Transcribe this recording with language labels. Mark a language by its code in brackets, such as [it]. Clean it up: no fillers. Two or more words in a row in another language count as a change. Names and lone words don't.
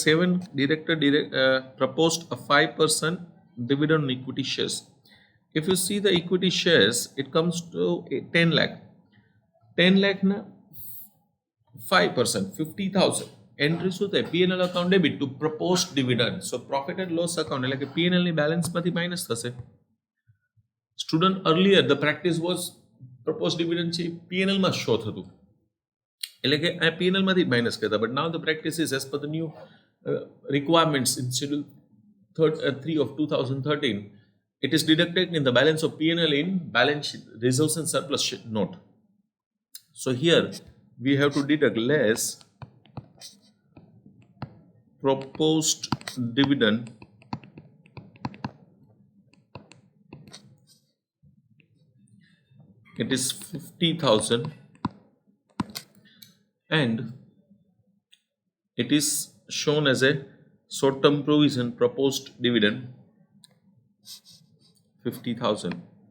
[en] 7, director proposed a 5% dividend on equity shares. If you see the equity shares, it comes to 10 lakh. 10 lakh na 5%, 50,000. Entry [hi] होता है [en] P&L account debit to proposed dividend. So profit and loss account [gu] એટલે કે P&L ની balance માંથી minus થશે. [en] Student, earlier the practice was proposed dividend [gu] છે P&L માં show થતું. એટલે કે આ P&L માંથી minus કરતા. [en] But now the practice is as per the new requirements in schedule 3 of 2013. It is deducted in the balance of P&L in balance sheet, reserves and surplus note. So here we have to deduct less proposed dividend it is 50,000 and it is shown as a short-term provision proposed dividend 50,000.